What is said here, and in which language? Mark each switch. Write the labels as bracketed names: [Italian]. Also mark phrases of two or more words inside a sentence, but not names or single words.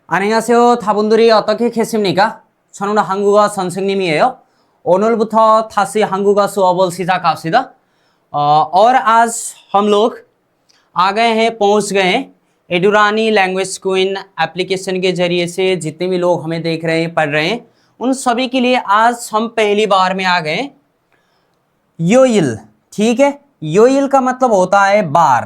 [Korean] 안녕하세요. 다분들이 어떻게 계십니까? 저는 한국어 선생님이에요. 오늘부터 다시 한국어 수업을 시작합시다. [Hindi] और आज हम लोग आ गए हैं, पहुंच गए हैं एडुरानी [English] language queen application [Hindi] के जरिए से जितने भी लोग हमें देख रहे हैं, पढ़ रहे हैं, उन सभी के लिए आज हम पहली बार में आ गए योइल। ठीक है, योइल का मतलब होता है बार।